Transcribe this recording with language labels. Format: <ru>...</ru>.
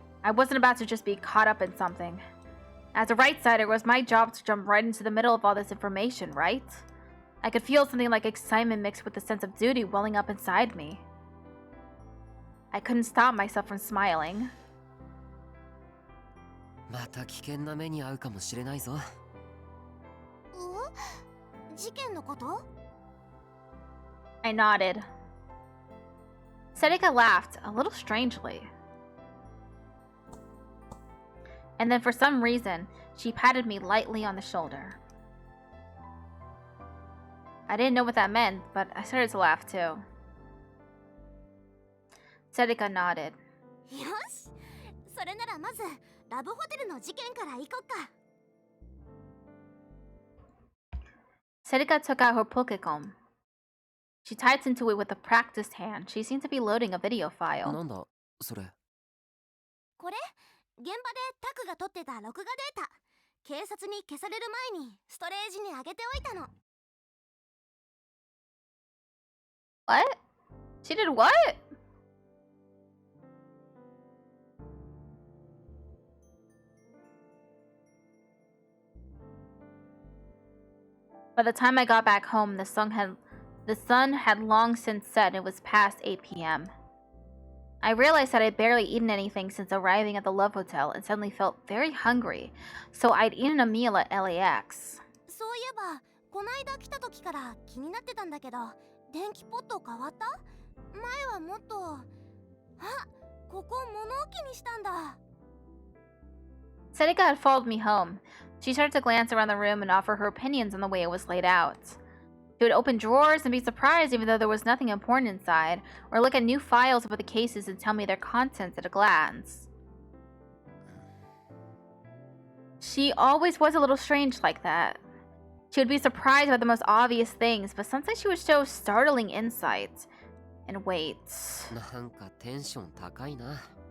<en>I wasn't about to just be caught up in something. As a right-sider, it was my job to jump right into the middle of all this information, right? I could feel something like excitement mixed with a sense of duty welling up inside me. I couldn't stop myself from smiling.</en> <ja>また危険な目に遭うかもしれないぞ。事件のこと？</ja> <en>I nodded. Serika laughed, a little strangely. And then for some reason, she patted me lightly on the shoulder. I didn't know what that meant, but I started to laugh too. Serika nodded.</en> <ja>よし、それならまずラブホテルの事件から行こっか。</ja> <en>Serika took out her Pokecom. She typed into it with a practiced hand. She seemed to be loading a video file.</en> <ja>なんだ、それ。これ現場でタクが撮ってた録画データ、警察に消される前にストレージに上げておいたの。</ja> <en>What? She did what? By the time I got back home, the sun had long since set and it was past 8 p.m. I realized that I'd barely eaten anything since arriving at the Love Hotel and suddenly felt very hungry, so I'd eaten a meal at LAX.</en> <ja>そういえばこないだ来た時から気になってたんだけど、電気ポット変わった？前はもっと。あ、ここ物置にしたんだ。</ja> <en>Sedika had followed me home. She started to glance around the room and offer her opinions on the way it was laid out. She would open drawers and be surprised even though there was nothing important inside, or look at new files about the cases and tell me their contents at a glance. She always was a little strange like that. She would be surprised by the most obvious things, but sometimes she would show startling insights. And wait.</en> <ja>なんかテンション高いな。</ja>